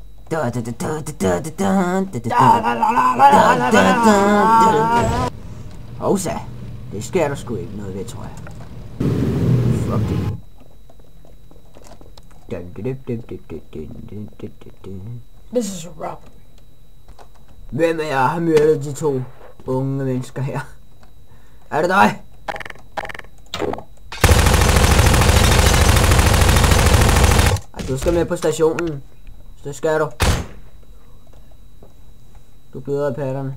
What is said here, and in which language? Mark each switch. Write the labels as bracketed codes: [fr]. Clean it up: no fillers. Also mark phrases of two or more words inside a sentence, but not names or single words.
[da] Hovsa, det sker der sgu ikke noget ved, tror jeg. Fuck det. [en] This is a rap. [da] Hvem af jer har myrdet de to unge mennesker her? Er det dig? Ej, du skal med på stationen. Så det skal du. Du bliver af patterne.